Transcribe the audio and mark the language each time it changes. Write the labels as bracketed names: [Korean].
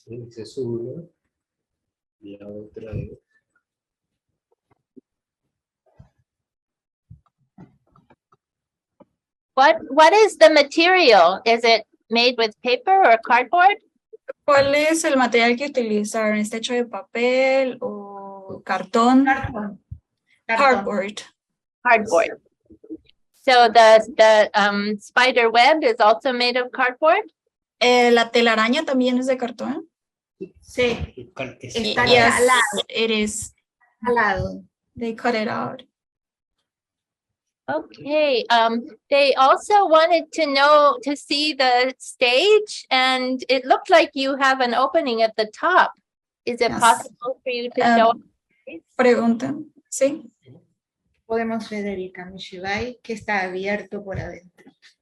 [Spanish] Se sube y la otra es. [English] What is the material? Is it made with paper or cardboard? [Spanish] ¿Cuál es el material que utilizaron? ¿Está hecho de papel o cartón? Cartón. [English] Cardboard. Cardboard. So the spider web is also made of cardboard? [Spanish] ¿La telaraña también es de cartón? Sí. Está [English] Yes, [Spanish] calado. [English] it is. [Spanish] Calado. [English] They cut it out. Okay, they also wanted to see the stage, and it looked like you have an opening at the top. Is it possible for you to show? [Spanish] Preguntan, ¿sí? Podemos ver el Kamishibai que está abierto por adentro.